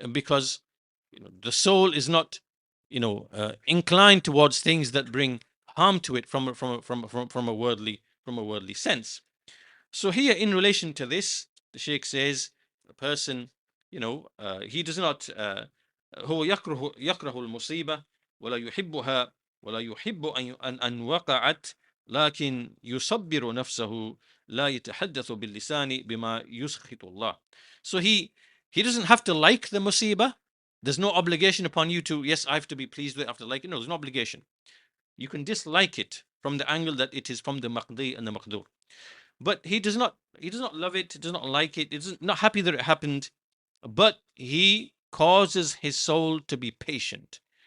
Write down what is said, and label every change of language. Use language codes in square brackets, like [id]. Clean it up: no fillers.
[en] Because the soul is not, inclined towards things that bring harm to it from a worldly sense. So here, in relation to this, the Sheikh says a person, he does not. [ar] هو يكره المصيبة ولا يحبها ولا يحب أن وقعت لكن يصبر نفسه لا يتحدث باللسان بما يسخط الله. [en] So he doesn't have to like the musibah. There's no obligation upon you to, yes, I have to be pleased with it, I have to like it. No, there's no obligation. You can dislike it from the angle that it is from the maqdi and the maqdur. But he does not love it, he does not like it, he's not happy that it happened, but he causes his soul to be patient.